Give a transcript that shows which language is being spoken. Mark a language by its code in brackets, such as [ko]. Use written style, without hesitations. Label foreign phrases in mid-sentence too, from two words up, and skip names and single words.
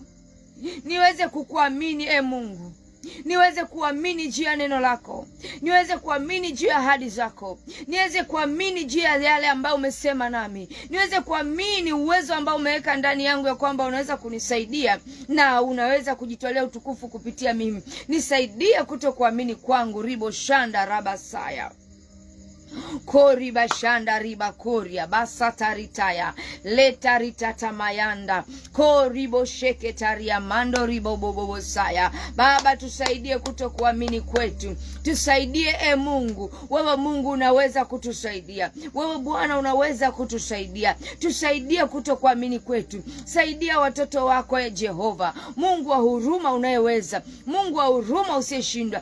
[sw] Niweze kukuamini Mungu. Niweze kuamini juu ya neno lako. Niweze kuamini juu ya ahadi zako. Niweze kuamini juu ya yale ambayo umesema nami. Niweze kuamini uwezo ambao umeweka ndani yangu ya kwamba unaweza kunisaidia na unaweza kujitolea utukufu kupitia mimi. Nisaidie kutokuamini kwangu. Ribo shanda rabasaya. Kori bashanda riba koria basata ritaya leta ritata mayanda kori bosheke taria mando ribo bobo saya. Baba, tusaidie kutokuamini kwetu. Tusaidie Mungu. Wewe Mungu unaweza kutusaidia. Wewe Bwana unaweza kutusaidia. Tusaidie kutokuamini kwetu. Saidia watoto wako Jehova. Mungu wa huruma unayeweza. Mungu wa huruma usiyeshindwa.